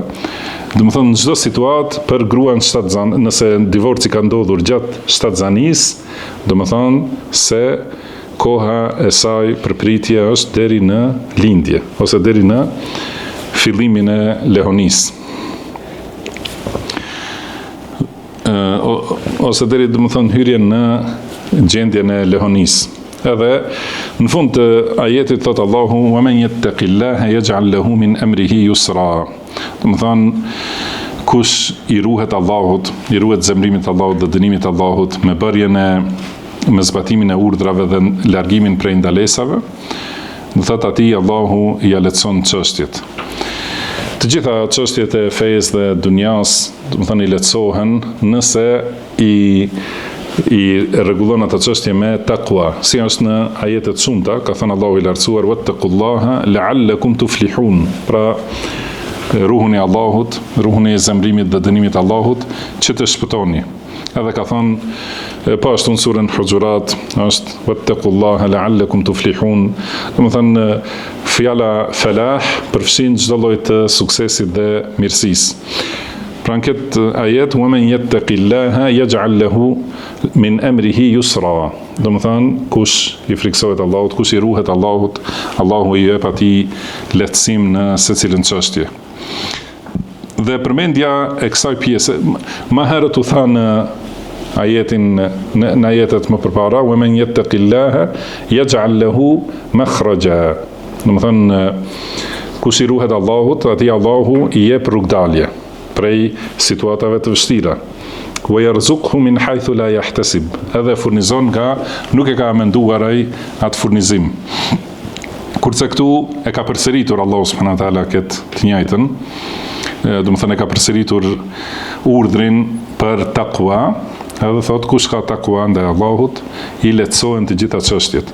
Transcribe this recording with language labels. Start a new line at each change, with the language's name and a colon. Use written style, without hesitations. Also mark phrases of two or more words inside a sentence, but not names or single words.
Albanian: Domethënë në çdo situatë për gruan shtatzan, nëse divorci ka ndodhur gjatë shtatzanisë, domethënë se koha e saj për pritje është deri në lindje ose deri në fillimin e lehonisë. Ose deri, domethënë, hyrjen në gjendjen e lehonisë. Edhe në fund të ajetit thot Allahu
Arabic: وَمَنْ يَتَّقِ اللَّهَ يَجْعَلْ لَهُ مِنْ أَمْرِهِ يُسْرًا.
Albanian: Domethënë kush i ruhet Allahut, i ruhet zemrimit të Allahut dhe dënimit të Allahut me zbatimin e urdhrave dhe largimin prej ndalesave, do thotë atij Allahu i lehtëson çështjet. Të gjitha çështjet e fesë dhe dunjas, domethënë i lehtësohen nëse i rregullon atë çështje me takwa, si është në ajetet shumta, ka thënë Allahu i lartësuar
Arabic: وَاتَّقُوا اللَّهَ لَعَلَّكُمْ تُفْلِحُونَ.
Albanian: Pra ruhuni Allahut, ruhuni zemrimit dhe dënimit të Allahut që të shpëtoni. Edhe ka thënë po ashtu në surën Hujurat është
Arabic: وَاتَّقُوا اللَّهَ لَعَلَّكُمْ تُفْلِحُونَ.
Albanian: Domethënë fjala falah përfshin çdo lloj të suksesit dhe mirësisë. Pra në këtë ajet,
Arabic: وَمَنْ يَتَّقِ اللَّهَ يَجْعَلْ لَهُ مِنْ أَمْرِهِ يُسْرًا.
Albanian: Domethënë, kush i friksohet Allahut, kush i ruhet Allahut, Allahu i jep atij lehtësim në secilën çështje. Dhe përmendja e kësaj pjese, më herët u tha në ajetet më përpara,
Arabic: وَمَنْ يَتَّقِ اللَّهَ يَجْعَلْ لَهُ مَخْرَجًا.
Albanian: Domethënë, kush i ruhet Allahut, atij Allahu i jep rrugdalje prej situatave të vështira.
Arabic: وَيَرْزُقْهُ مِنْ حَيْثُ لَا يَحْتَسِبُ.
Albanian: Edhe furnizon nga nuk e ka menduar ai atë furnizim. Kurse këtu e ka përsëritur Allahu
Arabic: سبحانه وتعالى
Albanian: këtë të njëjtën, do të thënë e ka përsëritur urdhrin për takwa, edhe thot kush ka takwa ndaj Allahut, i lehtësohen të gjitha çështjet.